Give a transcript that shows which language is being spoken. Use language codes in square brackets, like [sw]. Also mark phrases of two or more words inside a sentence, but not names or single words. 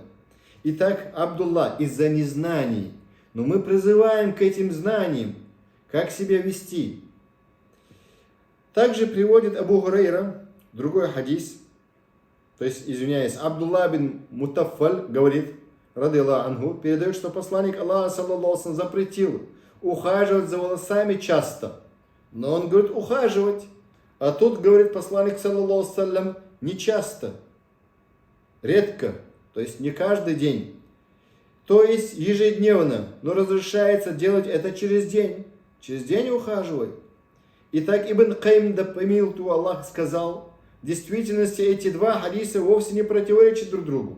[ru] Итак, Абдулла, из-за незнаний. Но мы призываем к этим знаниям, как себя вести. Также приводит Абу Гурейра другой хадис, то есть, извиняюсь, Абдулла бин Мутаффаль говорит, [ar] رضي الله عنه, [ru] передает, что посланник Аллаха, [ar] صلى الله عليه وسلم, [ru] запретил ухаживать за волосами часто. Но он говорит ухаживать. А тут говорит посланник, [ar] صلى الله عليه وسلم, [ru] не часто, редко, то есть не каждый день. То есть ежедневно, но разрешается делать это через день. Через день ухаживай. Итак, Ибн Кайм, да помилуй Аллах, сказал, в действительности эти два хадиса вовсе не противоречат друг другу.